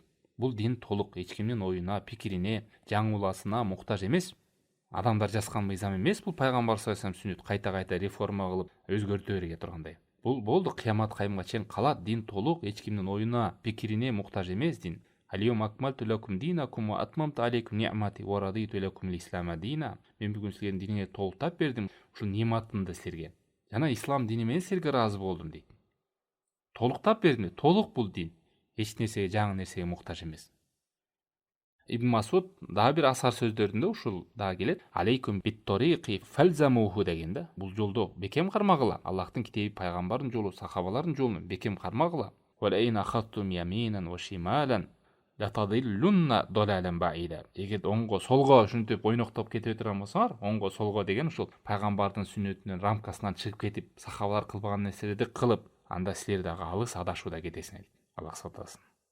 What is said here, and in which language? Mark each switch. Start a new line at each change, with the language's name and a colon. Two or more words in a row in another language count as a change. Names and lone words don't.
Kyrgyz: Бул дин толук, эч кимдин оюна, пикирине, жаңыласына муктаж эмес. Адамдар жазган мыйзам эмес бул, пайгамбар
Arabic: صلى الله عليه وسلم
Kyrgyz: сүннөт кайта реформа кылып өзгөртө берге тургандай. Бул болду, кыямат кайымга чейин калат. Дин толук, эч кимдин оюна, пикирине муктаж эмес дин.
Arabic: اليوم أكملت لكم دينكم وأتممت عليكم نعمتي ورضيت لكم الإسلام دينا.
Kyrgyz: Мен бүгүн силердин диниңерди толуктап бердим, ушул нематымды силерге. Жана ислам дини менен силерге ыраазы болдум дейт. Толуктап бердим, толук бул дин. Эч нерсеге, жаңы нерсеге муктаж эмес. Ибн Масуд дагы бир асар сөздөрүндө ушул дагы келет.
Arabic: عليكم بالطريق فالزموه
Kyrgyz: деген да. Бул жолдо бекем кармагыла. Аллахтын китеби, пайгамбардын жолу, сахабалардын жолун бекем кармагыла.
Arabic: ولئن أخذتم يمينا وشمالا لتضلن ضلالا بعيدا.
Kyrgyz: Эгер оңго солго ушинтип ойноктоп кете турган болсоңар, оңго солго деген ушул пайгамбардын сүннөтүнүн рамкасынан чыгып кетип, сахабалар кылбаган нерселерди кылып, анда силер дагы алыс адашууда кетесиңер. Аллах сактасын.